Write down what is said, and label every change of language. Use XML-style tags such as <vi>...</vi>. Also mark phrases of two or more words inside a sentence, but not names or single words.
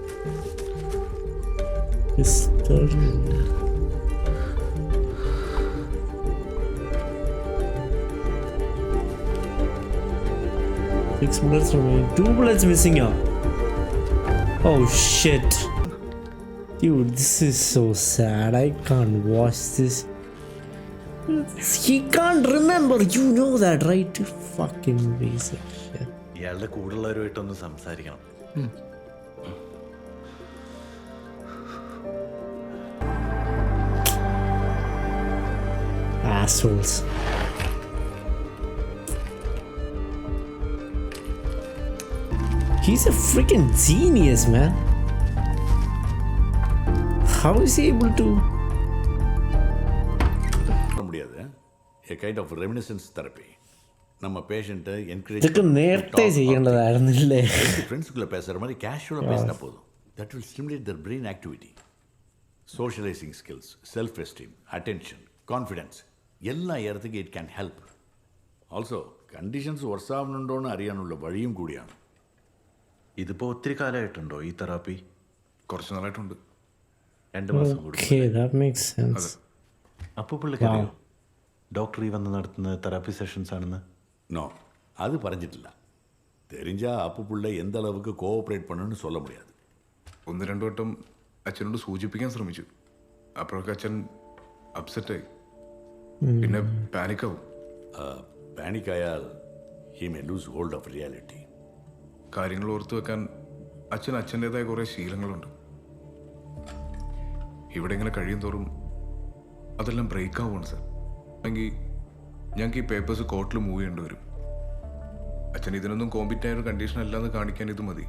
<en>6 bullets remaining. 2 bullets missing out. Oh shit. Dude, this is so sad. I can't watch this. He can't remember. You know that, right? You fucking piece of shit.</en> <ml>ഇയാളുടെ കൂടുള്ളവരുമായിട്ടൊന്ന് സംസാരിക്കണം.</ml> <en>Assholes. He's a freaking genius, man. How is he able to?</en> <ta>முடியாது.</ta> <en>A kind of reminiscence therapy.</en> <ta>நம்ம பேஷண்ட்டை என்கரேஜ்</ta> <ml>ഇതൊക്കെ നേരത്തെ ചെയ്യേണ്ടതായിരുന്നില്ലേ?</ml> <ta>ഫ്രണ്ട്സുകളെ பேசுற மாதிரி கேஷுவலாக பேசினா போதும்.</ta> <en>That will stimulate their brain activity. Socializing skills, self-esteem, attention, confidence എല്ലാ இடத்துக்கு it can help.</en> <ml>Also, conditions വർസ് ആവുന്നുണ്ടോന്ന് അറിയാനുള്ള വഴിയും കൂടിയാണ്. ഇതിപ്പോ ഒത്തിരി കാലമായിട്ടുണ്ടോ ഈ തെറാപ്പി? കുറച്ച് നാളായിട്ടുണ്ട്. 2 മാസം കൂടി.</ml> <en>Okay, that makes sense.</en> <ml>അപ്പോൾ പുള്ളിക്കറിയോ ഡോക്ടർ ഈ വന്ന് നടത്തുന്ന</ml> <en>therapy sessions</en> <ml>ആണെന്ന്?</ml> <ta>நோ, அது പറഞ്ഞിട്ടില്ല. தெரிஞ்சா അപ്പു പിള്ള எந்த அளவுக்கு கோஆப்ரேட் பண்ணணும்னு சொல்ல முடியாது.</ta> <ml>1-2 വട്ടം അച്ഛനോട് സൂചിപ്പിക്കാൻ ശ്രമിച്ചു. അപ്പോഴൊക്കെ അച്ഛൻ അപ്സെറ്റായി. പിന്നെ പാനിക്കാവും.</ml> <en>പാനിക്കായാൽ he may lose hold of reality.</en> <ml>കാര്യങ്ങൾ ഓർത്തു വെക്കാൻ അച്ഛൻ്റെതായ കുറേ ശീലങ്ങളുണ്ട്. ഇവിടെ ഇങ്ങനെ കഴിയും തോറും അതെല്ലാം ബ്രേക്ക് ആവുകയാണ് സാർ. അല്ലെങ്കിൽ ഞങ്ങൾക്ക് ഈ പേപ്പേഴ്സ് കോർട്ടിൽ മൂവ് ചെയ്യേണ്ടി വരും. അച്ഛൻ ഇതിനൊന്നും കോമ്പിറ്റ് ആയ ഒരു കണ്ടീഷൻ അല്ലാന്ന് കാണിക്കാൻ ഇത് മതി.</ml>